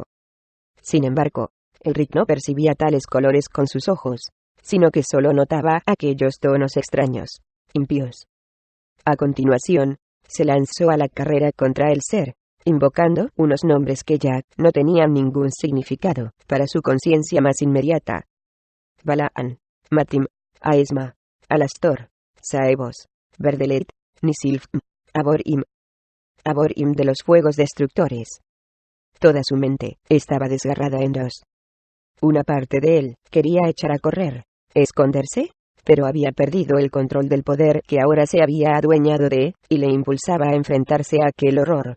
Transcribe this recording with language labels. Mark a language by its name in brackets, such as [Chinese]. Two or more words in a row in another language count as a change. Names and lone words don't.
[Spanish] Sin embargo, Elric no percibía tales colores con sus ojos, sino que solo notaba aquellos tonos extraños, impíos. A continuación, se lanzó a la carrera contra el ser, invocando unos nombres que ya no tenían ningún significado para su conciencia más inmediata. Balaan, Matim, Aesma, Alastor, Saebos, Verdelet, Nisilfm, Aborim. Aborim de los fuegos destructores. Toda su mente estaba desgarrada en dos. Una parte de él quería echar a correr, esconderse, pero había perdido el control del poder que ahora se había adueñado de, y le impulsaba a enfrentarse a aquel horror.